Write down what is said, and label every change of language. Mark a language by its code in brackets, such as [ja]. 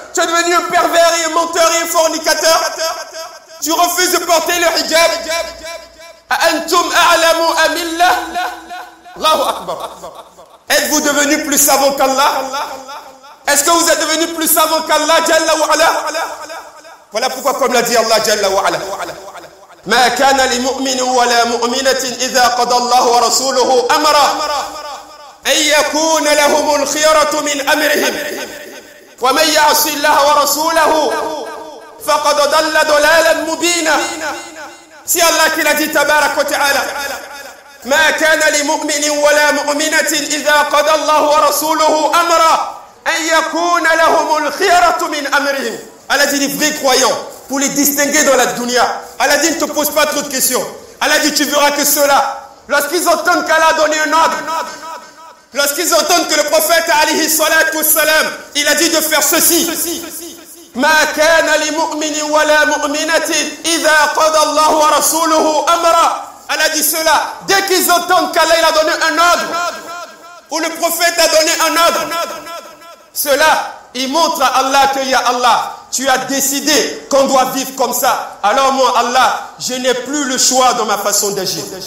[fr] Tu es devenu un pervers et un menteur et un fornicateur. Tu refuses de porter le hijab. [ar] Antum a'lamu amillah. Allahu Akbar. [fr] Êtes-vous devenu plus savant qu'Allah? Est-ce que vous êtes devenu plus savant qu'Allah Jalla wa Ala? Voilà pourquoi, comme l'a dit Allah Jalla wa Ala, [ar] ما كان لمؤمن ولا مؤمنة إذا قضى الله ورسوله أمرا أن يكون لهم الخيرة من أمرهم ومن يعص الله ورسوله فقد ضل ضلالا مبينا. [fr] C'est Allah qui l'a dit tabarak wa ta'ala. [ar] ما كان لمؤمن ولا مؤمنة إذا قضى الله ورسوله أمرا أن يكون لهم الخيرة من أمرهم. [fr] Allah dit les vrais croyants, pour les distinguer dans la dunya. Allah dit ne te pose pas trop de questions. Allah dit tu verras que ceux-là, lorsqu'ils entendent qu'Allah a donné un ordre, lorsqu'ils entendent que le prophète alayhi salatu wassalam, il a dit de faire ceci. [ar] ما كان لمؤمن ولا مؤمنة إذا قضى الله ورسوله أمرا. [fr] Allah dit cela, dès qu'ils entendent qu'Allah il a donné un ordre, ou le prophète a donné un ordre, cela, il montre à Allah que ya Allah, tu as décidé qu'on doit vivre comme ça. Alors moi, Allah, je n'ai plus le choix dans ma façon d'agir.